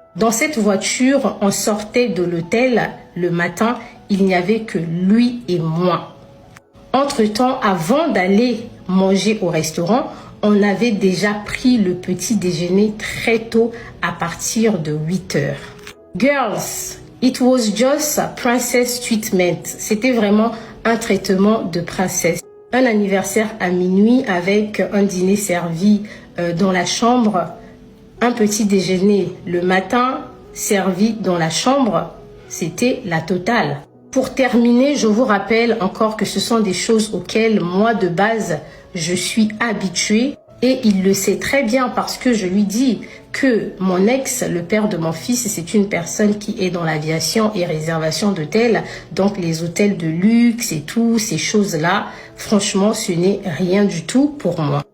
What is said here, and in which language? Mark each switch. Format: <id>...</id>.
<fr>Dans cette voiture, on sortait de l'hôtel le matin, il n'y avait que lui et moi. Entre-temps, avant d'aller manger au restaurant, on avait déjà pris le petit déjeuner très tôt à partir de 8 heures.</fr> <en>Girls, it was just a princess treatment.</en> <fr>C'était vraiment un traitement de princesse. Un anniversaire à minuit avec un dîner servi dans la chambre. Un petit déjeuner le matin servi dans la chambre, c'était la totale. Pour terminer, je vous rappelle encore que ce sont des choses auxquelles moi de base, je suis habituée et il le sait très bien parce que je lui dis que mon ex, le père de mon fils, c'est une personne qui est dans l'aviation et réservation d'hôtels, donc les hôtels de luxe et tout, ces choses-là, franchement, ce n'est rien du tout pour moi.</fr>